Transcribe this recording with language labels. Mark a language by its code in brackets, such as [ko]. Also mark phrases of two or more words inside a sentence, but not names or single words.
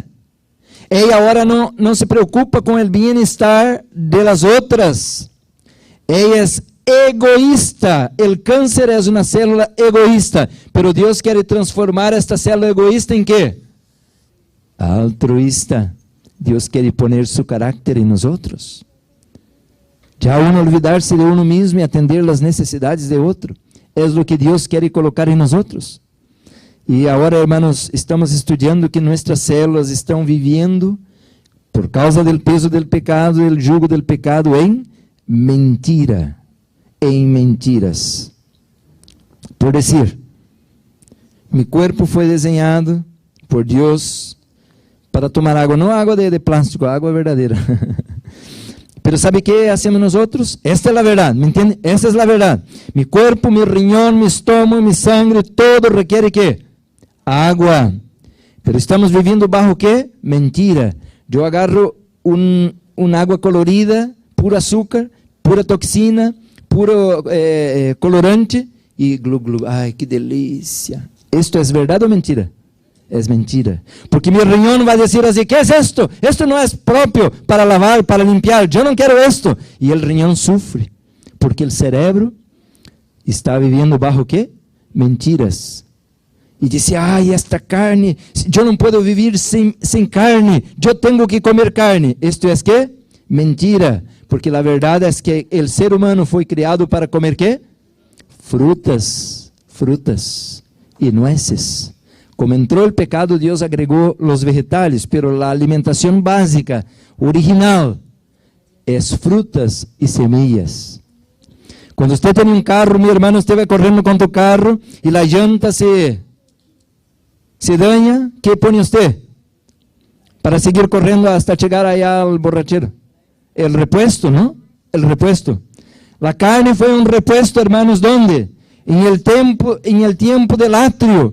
[pt] Ela agora não se preocupa com o bem-estar das outras. Ela é egoísta. O câncer é uma célula egoísta. Pero Deus quer transformar esta célula egoísta em quê? Altruísta. Deus quer [es] poner su [pt] caráter em nós outros. Já [es] uno olvidar-se de uno mesmo [pt] e atender as necessidades de outro. É o que Deus quer colocar em nós outros. E agora, hermanos, estamos estudando que nossas células estão vivendo, por causa do peso do pecado, do jugo do pecado, em mentira, em mentiras. Por dizer, meu corpo foi desenhado por Deus para tomar água, não água de plástico, água verdadeira. [es] Pero ¿sabe qué hacemos nosotros? Esta es la verdad, ¿me entiende? Esta es la verdad. Mi cuerpo, mi riñón, mi estómago, mi sangre, todo requiere ¿qué? Agua. Pero estamos viviendo bajo ¿qué? Mentira. Yo agarro un agua colorida, puro azúcar, pura toxina, puro colorante y glu glu. Ay, qué delicia. ¿Esto es verdad o mentira? [pt] É mentira, porque meu riñón vai dizer assim, que é isto? Isto não é próprio para lavar, para limpiar, eu não quero isto. E o riñón sofre, porque o cérebro está vivendo bajo quê? Mentiras. E diz, ai, esta carne, eu não posso viver sem carne, eu tenho que comer carne. Isto é quê? Mentira, porque a verdade é que o ser humano foi criado para comer quê? Frutas e nueces. Como entrou o pecado, Deus agregou os vegetales, pero a alimentação básica, original, é frutas e semillas. Quando você tem um carro, meu irmão, esteve correndo com o carro e a llanta se daña, [es] ¿qué pone usted? [pt] Para seguir correndo hasta chegar [es] allá al borrachero. El repuesto, ¿no? El repuesto. La carne fue un repuesto, hermanos, ¿dónde? En el tiempo del atrio.